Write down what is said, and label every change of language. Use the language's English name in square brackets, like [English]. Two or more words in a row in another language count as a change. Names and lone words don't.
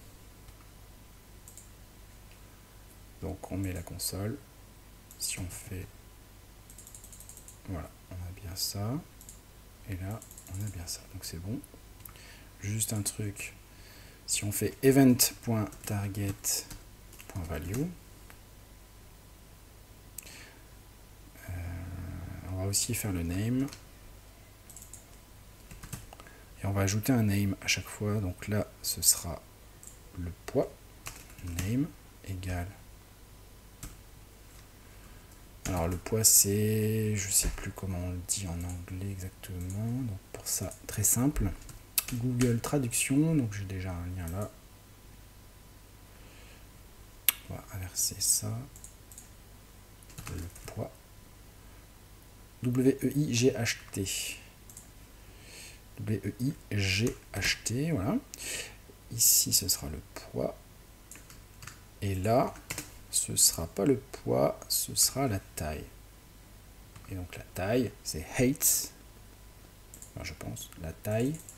[French] Donc on met la console. Si on fait... Voilà, on a bien ça. Et là, on a bien ça. Donc c'est bon. Juste un truc. Si on fait event.target.value, on va aussi faire le name. Et on va ajouter un name à chaque fois. Donc là, ce sera le poids. Name égale. Alors le poids c'est, je sais plus comment on le dit en anglais exactement. Donc pour ça, très simple. Google Traduction. Donc j'ai déjà un lien là. On va inverser ça. Le poids. W-E-I-G-H-T. W-E-I-G-H-T, voilà. Ici, ce sera le poids. Et là, ce sera pas le poids, ce sera la taille. Et donc la taille, c'est height. Enfin, je pense, la taille.